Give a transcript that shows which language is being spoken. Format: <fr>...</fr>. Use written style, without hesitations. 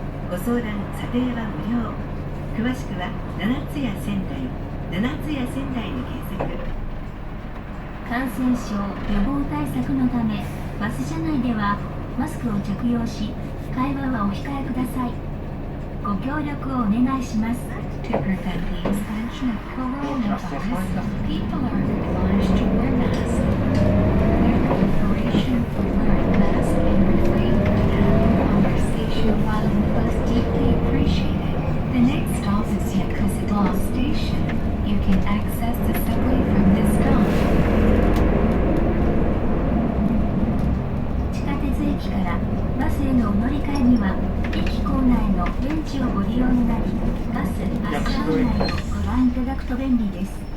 <ja>ご相談査定は無料。詳しくは七津屋仙台で検索。感染症予防対策のためバス車内ではマスクを着用し、会話はお控えください。ご協力をお願いします。</ja> <en>To prevent the expansion of coronavirus, people are advised to wear masks. Your cooperation for wearing masks and refrain from having conversation while in the bus deeply appreciated. The next stop is Yakuza Station. You can access the subway from this stop.</en> <ja>地下鉄駅からバスへのお乗り換えには駅構内のベンチをご利用になり、バス案内をご覧いただくと便利です。</ja>